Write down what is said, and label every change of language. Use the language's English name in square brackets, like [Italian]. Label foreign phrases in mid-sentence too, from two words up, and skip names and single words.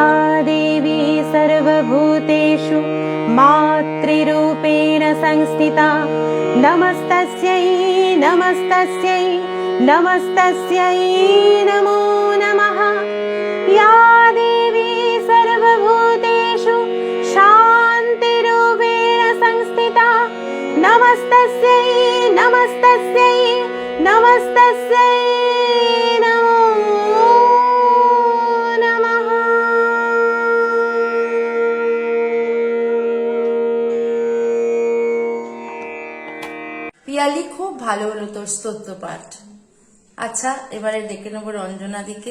[Sanskrit] देवी सर्वभूतेषु मातृरूपेण संस्थिता नमस्तस्यै नमस्तस्यै नमस्तस्यै नमो नमः या देवी सर्वभूतेषु शान्तिरूपेण संस्थिता नमस्तस्यै नमस्तस्यै नमस्तस्यै नमो नमः [Bangla] পিয়ালি, খুব ভালো হলো তোর স্তোত্র পাঠ। আচ্ছা, এবারে ডেকে নেবো রঞ্জনাদিকে।